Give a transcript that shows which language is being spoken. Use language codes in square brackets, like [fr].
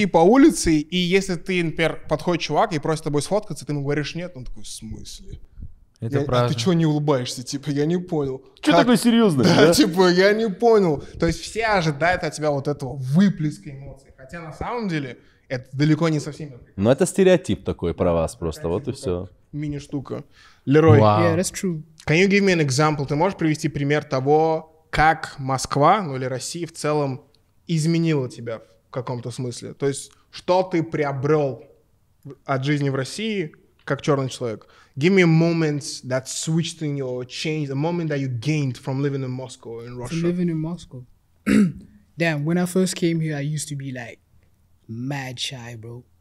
[ru] идти по улице, и если ты, например, подходит чувак и просит с тобой сфоткаться, ты ему говоришь нет, он такой, в смысле? А ты что не улыбаешься? Типа, я не понял. Что такой серьезный? Да, типа, я не понял. То есть все ожидают от тебя вот этого выплеска эмоций. Хотя на самом деле это далеко не совсем. Но это стереотип такой про вас просто, вот и все. Мини-штука. Лерой. [en] Yeah, that's true. Can you give me an example? [ru] Ты можешь привести пример того, как Москва, ну или Россия в целом изменила тебя в каком-то смысле? То есть что ты приобрел от жизни в России как черный человек? [en] Give me a moment that switched in you or changed, a moment that you gained from living in Moscow or in Russia. From living in Moscow. Damn, when I first came here, I used to be like mad shy, bro.